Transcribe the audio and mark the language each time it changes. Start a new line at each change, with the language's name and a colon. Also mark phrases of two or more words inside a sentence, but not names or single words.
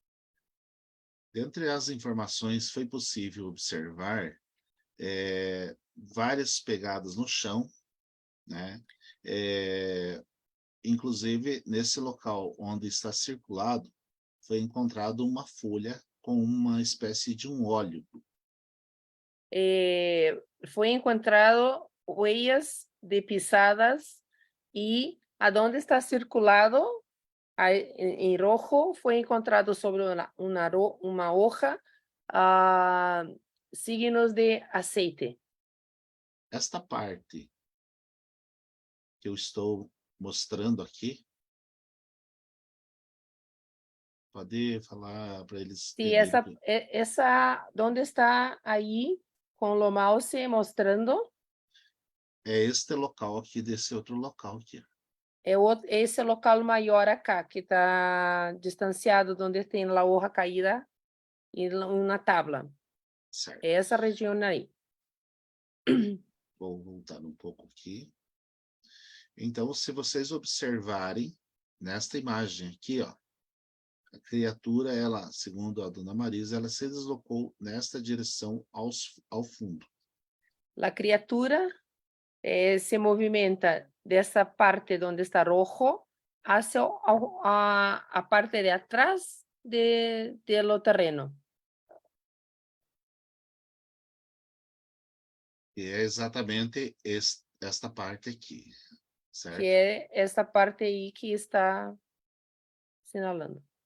Portuguese: Dentre as informações, foi possível observar várias pegadas no chão, né? inclusive, nesse local onde está circulado, foi encontrado uma folha com uma espécie de um óleo.
Spanish: Fue encontrado huellas de pisadas y a donde está circulado en rojo fue encontrado sobre una hoja signos de aceite.
Portuguese: Esta parte que eu estou mostrando aqui, pode falar para eles
Spanish: Sí,
Portuguese: entenderem.
Spanish: esa, ¿dónde está ahí con lo mouse mostrando?
Portuguese: É este local aqui, desse outro local aqui.
Spanish: Ese local maior acá, que está distanciado, donde tem la hoja caída y una tabla.
Portuguese: Certo. Essa região aí. Vou voltar um pouco aqui. Então, se vocês observarem, nesta imagem aqui, ó, a criatura, ela, segundo a dona Marisa, ela se deslocou nesta direção ao fundo. A criatura se movimenta dessa parte onde está
Spanish: rojo hacia
Portuguese: a parte de atrás do terreno. E é exatamente esta parte aqui, certo? Que é essa parte aí que está sinalando.